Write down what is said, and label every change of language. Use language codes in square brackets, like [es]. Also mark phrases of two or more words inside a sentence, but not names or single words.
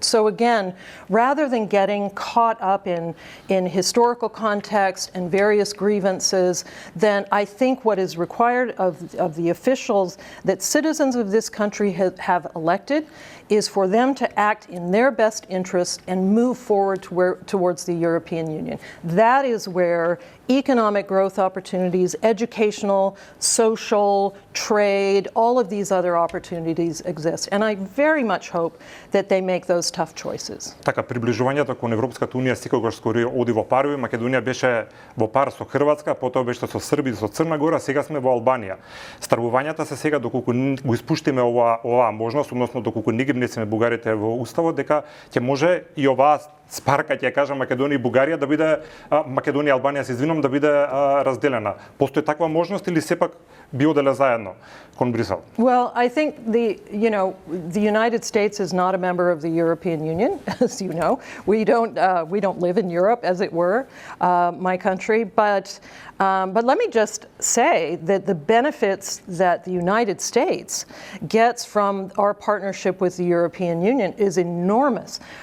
[en] So again, rather than getting caught up in historical context and various grievances, then I think what is required of the officials that citizens of this country have elected is for them to act in their best interest and move forward towards the European Union. That is where economic growth opportunities, educational, social, trade, all of these other opportunities exist. And I very much hope that they make those tough choices. [mk] Така, приближувањето кон Европската Унија секогаш скоро оди во парови. Македонија беше во пар со Хрватска, потоа беше со Србија, со Црна Гора, сега сме во Албанија. Стравувањата се сега доколку го испуштиме оваа можност, односно доколку не ги внесеме бугарите во уставот, дека ќе може и оваа спарка, ќе кажа, Македонија и Бугарија да биде, Македонија и Албанија, се извинувам, да биде разделена. Постои таква можност или сепак би оделе заедно кон Брисел? [en] Well, I think the United States is not a member of the European Union, as you know. We don't live in Europe, as it were, my country. But let me just say that the benefits that the United States gets from our partnership with the European Union is enormous.